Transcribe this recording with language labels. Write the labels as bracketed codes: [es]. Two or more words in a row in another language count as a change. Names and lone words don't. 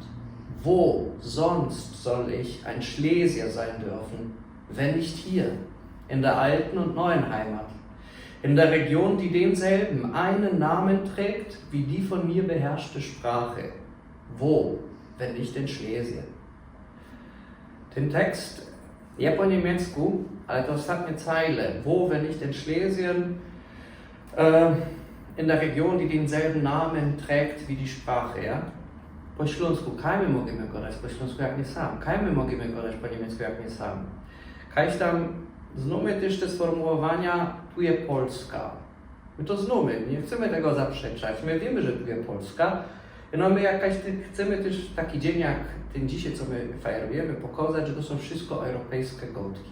[de] Wo sonst soll ich ein Schlesier sein dürfen, wenn nicht hier, in der alten und neuen Heimat, in der Region, die denselben einen Namen trägt wie die von mir beherrschte Sprache? Wo, wenn nicht in Schlesien? Den Text, [szl] ja po niemiecku, ale to ostatnie Zeile. [de] Wo, wenn nicht in Schlesien, in der Region, die denselben Namen trägt wie die Sprache, ja? [szl] Po śląsku, kaj my możemy gadać po śląsku jak nie sam? Kaj my możemy gadać po niemiecku jak nie sam? Kajś tam znamy też te sformułowania tu jest Polska. My to znamy, nie chcemy tego zaprzeczać. My wiemy, że tu jest Polska. No my chcemy też taki dzień jak ten dzisiaj, co my fajerujemy, pokazać, że to są wszystko europejskie gotki.